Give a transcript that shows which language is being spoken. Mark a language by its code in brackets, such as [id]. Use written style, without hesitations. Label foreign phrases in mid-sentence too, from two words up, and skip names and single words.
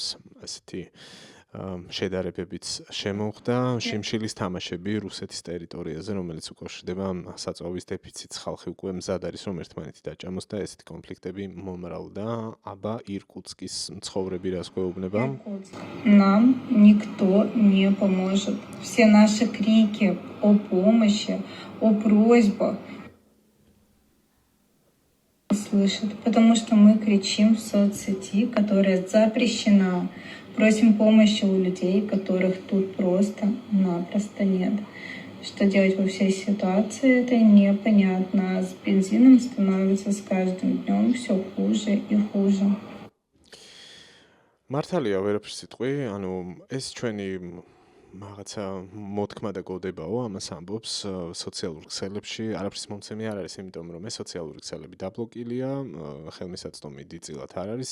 [ka] ასეთი შედარებებიც შემოხდა. შიმშილის თამაშები რუსეთის ტერიტორიაზე, რომელიც უკავშირდება საწვავის დეფიციტს. ხალხი უკვე მზად არის, რომ ერთმანეთი დაჭამოს და ესეთი კონფლიქტები მომრავლდა. აბა ირკუტსკის მცხოვრები რას გვეუბნება? [ru] Нам никто не поможет. Все наши крики о помощи, о просьбах слышат, потому что мы кричим в соцсети, которая запрещена. Просим помощи у людей, которых тут просто-напросто нет. Что делать во всей ситуации, это непонятно. С бензином становится с каждым днем все хуже и хуже. [ka] მართალია ვერაფერს სიტყვი, ანუ ეს ჩვენი რაღაცა მოთქმა და გოდებაო, ამას ამბობს სოციალურ ქსელებში. არაფრის მომცემი არ არის, იმიტომ რომ ეს სოციალური ქსელები დაბლოკილია, ხელმისაწვდომი დიდწილად არ არის.